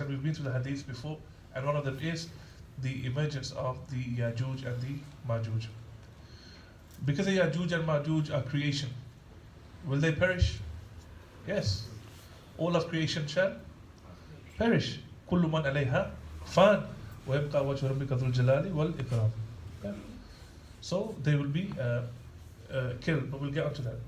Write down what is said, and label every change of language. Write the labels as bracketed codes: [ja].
[en] And we've been through the hadith before, and one of them is the emergence of the Yajuj and the Majuj. Because the Yajuj and Majuj are creation, will they perish? Yes. All of creation shall perish. [ar] كل من عليها فان ويبقى وجه ربك ذو الجلال والإكرام. [en] So they will be killed, but we'll get onto that.